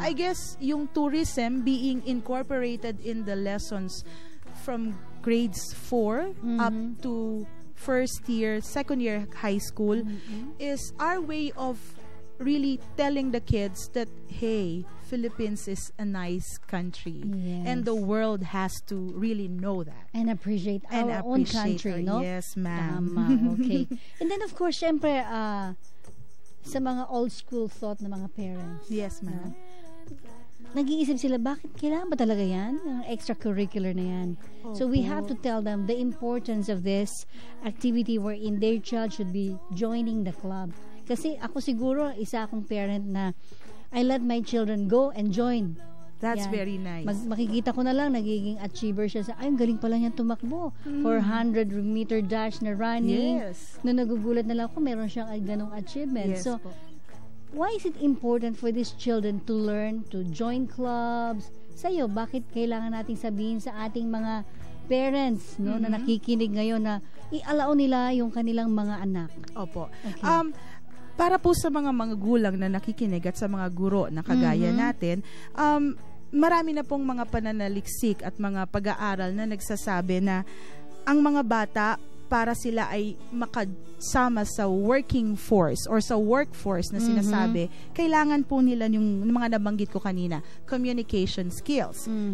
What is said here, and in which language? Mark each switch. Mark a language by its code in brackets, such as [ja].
[en] I guess yung tourism being incorporated in the lessons from grades 4 up to first year, second year high school is our way of really telling the kids that, hey, Philippines is a nice country. Yes. And the world has to really know that. And appreciate our own country, no? Yes, ma'am. [tl] Tama, okay. [en] And then, of course, [tl] syempre, sa mga [en] old school thought [tl] ng mga [en] parents. Yes, ma'am. [tl] Nag-iisip sila, bakit kailangan ba talaga yan? Ang extracurricular na yan. [en] So we have to tell them the importance of this activity wherein their child should be joining the club. [tl] Kasi ako siguro, isa akong [en] parent na I let my children go and join. That's very nice. [tl] Makikita ko na lang, nagiging achiever siya sa, ay, ang galing pala niyan tumakbo. [en] 400-meter dash na running. Yes. [tl] No, nagugulat na lang ako, meron siyang ganong achievement. [en] Yes, so, [tl] po. [en] Why is it important for these children to learn to join clubs? [tl] Sa'yo, bakit kailangan nating sabihin sa ating mga parents no, na nakikinig ngayon na i-allow nila yung kanilang mga anak? Opo. [en] Okay. [tl] Para po sa mga gulang na nakikinig at sa mga guro na kagaya natin, marami na pong mga pananaliksik at mga pag-aaral na nagsasabi na ang mga bata, para sila ay makasama sa [en] working force or sa workforce [tl] na sinasabi, kailangan po nila yung mga nabanggit ko kanina, communication skills.